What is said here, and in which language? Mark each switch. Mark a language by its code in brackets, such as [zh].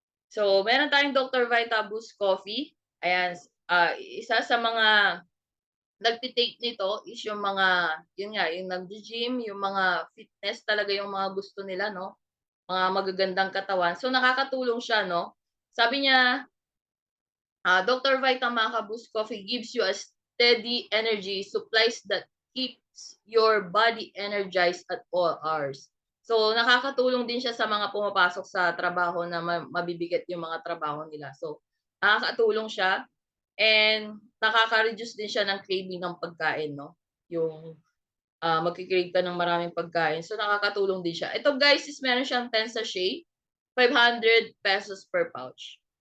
[tl] So, meron tayong Dr. Vita Boost Coffee. Ayan, isa sa mga nagti-take nito is yung mga, yun nga, yung naggi-gym, yung mga fitness talaga yung mga gusto nila, no? Mga magagandang katawan. So, nakakatulong siya, no? Sabi niya, Dr. [en] Vita Maca Boost Coffee gives you a steady energy supplies that keeps your body energized at all hours. [tl] So, nakakatulong din siya sa mga pumapasok sa trabaho na mabibigat yung mga trabaho nila. So, nakakatulong siya and nakaka-reduce din siya ng craving ng pagkain, no? Yung magki-crave ka ng maraming pagkain. So, nakakatulong din siya. Ito guys is meron siyang 10 sachet, 500 pesos per pouch.